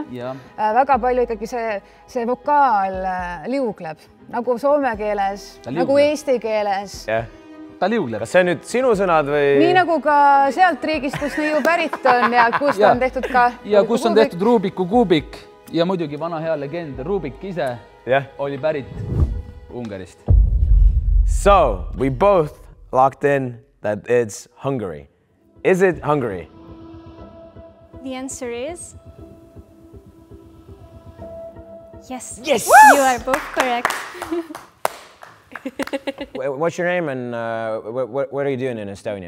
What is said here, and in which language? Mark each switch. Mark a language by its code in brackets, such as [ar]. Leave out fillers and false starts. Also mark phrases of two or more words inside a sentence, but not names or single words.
[et] Väga palju ikkagi see vokaal liugleb, nagu soome keeles, nagu eesti keeles. Ta liugleb. Kas see on nüüd sinu sõnad või? Nii nagu ka sealt riigist, kus Neiu pärit on ja kus on tehtud ka... Ja kus on tehtud Rubiku kuubik ja muidugi vana hea legend Rubik ise oli pärit Ungarist. [en] So, we both locked in that it's Hungary. Is it Hungary? The answer is... Yes. Yes! You are both correct. What's your name and what are you doing in Estonia?